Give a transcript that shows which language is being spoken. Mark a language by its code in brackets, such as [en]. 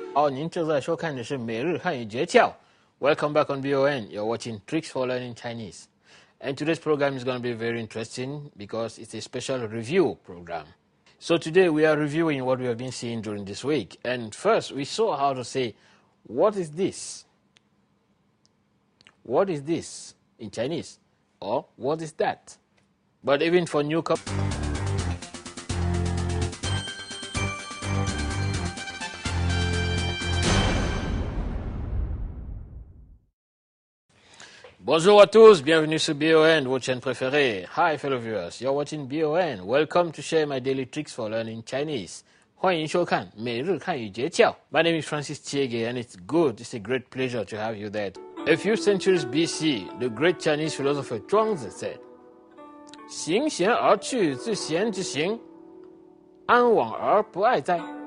[zh] 您正在收看的是每日汉语诀窍. [en] Welcome back on BON. You're watching Tricks for Learning Chinese. And today's program is going to be very interesting because it's a special review program. So today we are reviewing what we have been seeing during this week. And first we saw how to say, what is this? What is this in Chinese? Or what is that? But even for newcomers, [fr] Bonjour à tous, bienvenue sur BON, votre chaîne préférée. [en] Hi fellow viewers, you're watching BON. Welcome to share my daily tricks for learning Chinese. [zh] 欢迎收看每日汉语诀窍. [en] My name is Francis Tchiégué and it's a great pleasure to have you there. A few centuries BC, the great Chinese philosopher Zhuangzi said, [zh] 行贤而去自贤之行，安往而不爱哉?